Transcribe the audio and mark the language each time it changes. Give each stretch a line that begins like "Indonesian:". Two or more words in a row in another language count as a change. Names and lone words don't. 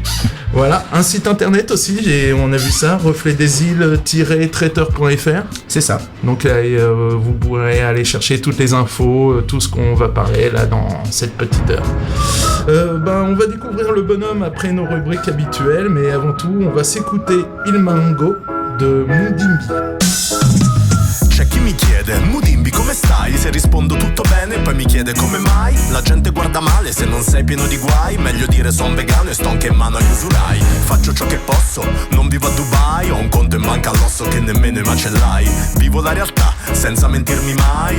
French: Voilà, un site internet aussi, on a vu ça, refletdesilles-traiteur.fr. C'est ça. Donc là, vous pourrez aller chercher toutes les infos, tout ce qu'on va parler là dans cette petite heure. On va découvrir le bonhomme après nos rubriques habituelles, mais avant tout, on va s'écouter Il Mango de Mudimbi.
Italian: C'è chi mi chiede, Mudimbi come stai? Se rispondo tutto bene poi mi chiede come mai. La gente guarda male se non sei pieno di guai. Meglio dire son vegano e sto anche in mano agli usurai. Faccio ciò che posso, non vivo a Dubai. Ho un conto in banca all'osso che nemmeno i macellai. Vivo la realtà senza mentirmi mai.